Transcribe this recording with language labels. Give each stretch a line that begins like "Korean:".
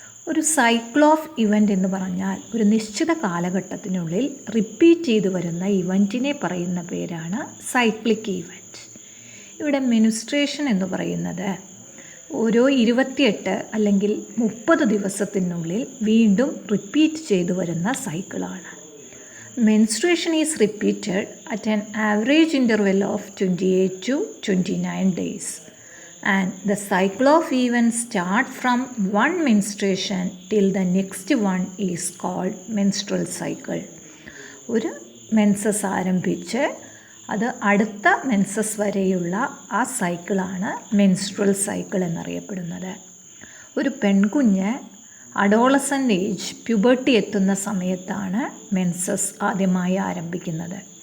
Malayalam: ഒരു cycle of event എന്ന് പറഞ്ഞാൽ ഒരു നിശ്ചിത കാലഘട്ടത്തിനുള്ളിൽ റിപ്പീറ്റ് ചെയ്തു വരുന്ന ഇവൻറ്റിനെ പറയുന്ന പേരാണ് സൈക്ലിക് ഇവൻറ്റ്. ഇവിടെ മെൻസ്ട്രേഷൻ എന്ന് പറയുന്നത് ഓരോ 28 അല്ലെങ്കിൽ 30 ദിവസത്തിനുള്ളിൽ വീണ്ടും റിപ്പീറ്റ് ചെയ്തു വരുന്ന സൈക്കിളാണ്.
English: Menstruation is repeated at an average interval of 28 to 29 days and the cycle of events start from one menstruation till the next one is called menstrual cycle.
Malayalam: ഒരു മെൻസസ് ആരംഭിച്ച് അത് അടുത്ത മെൻസസ് വരെയുള്ള ആ സൈക്കിളാണ് മെൻസ്ട്രൽ സൈക്കിൾ എന്നറിയപ്പെടുന്നത്. ഒരു പെൺകുഞ്ഞ് adolescent age puberty എത്തുന്ന സമയത്താണ് മെൻസസ് ആദ്യമായി ആരംഭിക്കുന്നത്.